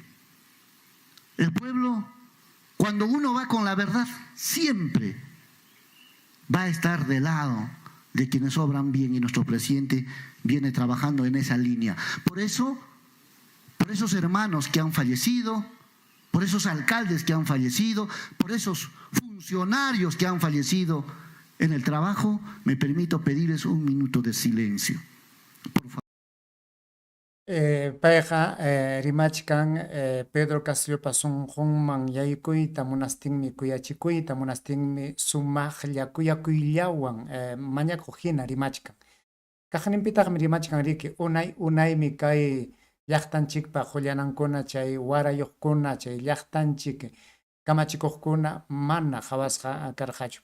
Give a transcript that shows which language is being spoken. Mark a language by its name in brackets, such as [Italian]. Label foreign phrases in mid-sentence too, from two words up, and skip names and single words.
[Spanish] El pueblo, cuando uno va con la verdad, siempre va a estar del lado de quienes obran bien, y nuestro presidente viene trabajando en esa línea. Por eso, por esos hermanos que han fallecido, por esos alcaldes que han fallecido, por esos funcionarios que han fallecido en el trabajo, me permito pedirles un minuto de silencio. Por favor. [Quechua] Payqa rimachkan Pedro Castillo sunqunman yaykuyta munastinmi kuyachikuyta munastinmi sumaqlla kuyakuyllawan mañakuq hina rimachkan. Kaqninpitaqmi rimachkan riki unaymi kay llaqtanchikpa qullanankuna chay warayuqkuna chay llaqtanchik kamachikuqkuna mana hawasqa karqachu.